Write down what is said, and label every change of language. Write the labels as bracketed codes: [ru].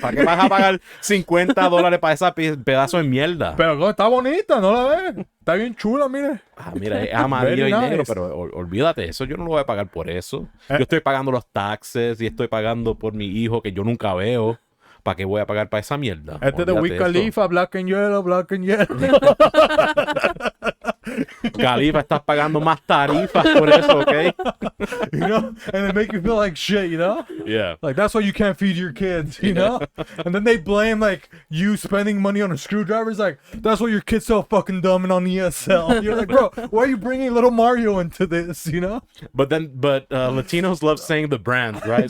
[es] ¿Para qué vas a pagar $50 para esa pedazo de mierda? Pero está bonita, ¿no la ves? Está bien chula, mire. Ah, mira, es amarillo [en] Very [es] y negro, [en] nice. [es] pero olvídate, eso yo no lo voy a pagar por eso. Yo estoy pagando los taxes y estoy pagando por mi hijo que yo nunca veo. ¿Para qué voy a pagar para esa mierda? Este de Wiz Olvídate de [en] Khalifa, black and yellow, black and yellow. [es] eso. Khalifa, estás pagando más tarifas por eso, ¿ok? [en] And they make you feel like shit, Yeah. Like, that's why you can't feed your kids, And then they blame, like, you spending money on a screwdriver. It's like, that's why your kid's so fucking dumb and on ESL. You're like, bro, why are you bringing little Mario into this, But Latinos love saying the brands, right?